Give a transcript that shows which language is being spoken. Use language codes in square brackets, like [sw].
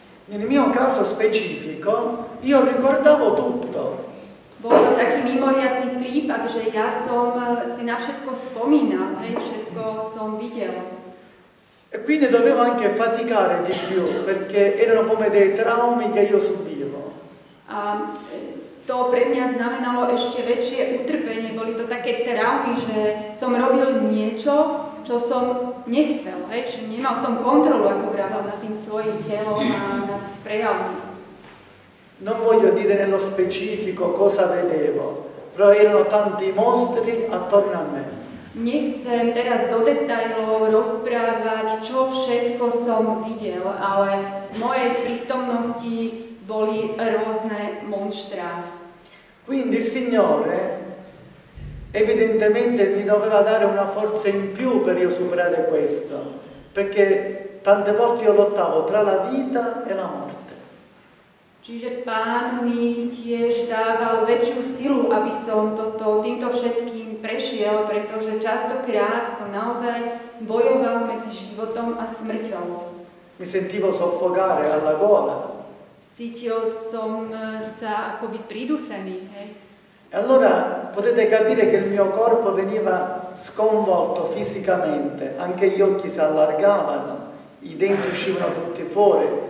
[it] Nel mio caso specifico, io ricordavo tutto. [sk] Bol to taký mimoriadny prípad, že ja som si na všetko spomínal, všetko som videl. [it] E quindi dovevo anche faticare di più, perché erano come dei traumi che io subivo. [sk] A to pre mňa znamenalo ešte väčšie utrpenie. Boli to také traumy, že som robil niečo, čo som nechcel, že nemal som kontrolu, ako vravel, nad tým svojím telom a nad prejavmi. [it] Non voglio dire nello specifico cosa vedevo, però erano tanti mostri attorno a me. [sk] Nechcem teraz do detailov rozprávať, čo všetko som videl, ale v mojej prítomnosti boli rôzne monštrá. [it] Quindi il Signore evidentemente mi doveva dare una forza in più per io superare questo, perché tante volte io lottavo tra la vita e la morte. [sk] Čiže Pán mi tiež dával väčšiu silu, aby som týmto všetkým prešiel, pretože častokrát som naozaj bojoval medzi životom a smrťou. [it] Mi sentivo soffocare alla gola. [sk] Cítil som sa akoby pridusený. [it] E allora potete capire che il mio corpo veniva sconvolto fisicamente, anche gli occhi si allargavano, i denti uscivano tutti fuori.